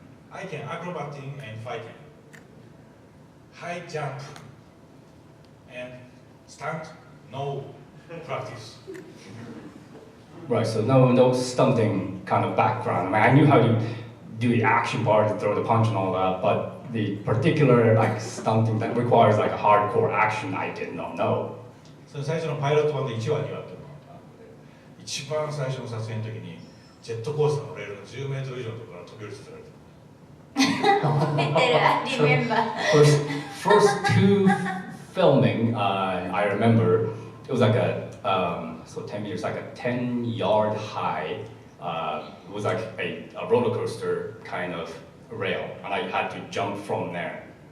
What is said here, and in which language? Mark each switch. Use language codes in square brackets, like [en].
[en] I can acrobating and fighting, high jump and stunt. No practice. Right, so no stunting kind of background. I knew how to do the action part, throw the punch and all that, but the particular like stunting that requires like a hardcore action, I did not know. [ja] その最初のパイロット版で1話2話っていうのがあって、一番最初の撮影の時にジェットコースターのレールの10メートル以上のところから飛び降りさせられた。覚えてる、 [en] I remember. First two filming, I remember it was like so 10 meters, like a 10-yard high. It was like a roller coaster kind of rail, and I had to jump from there.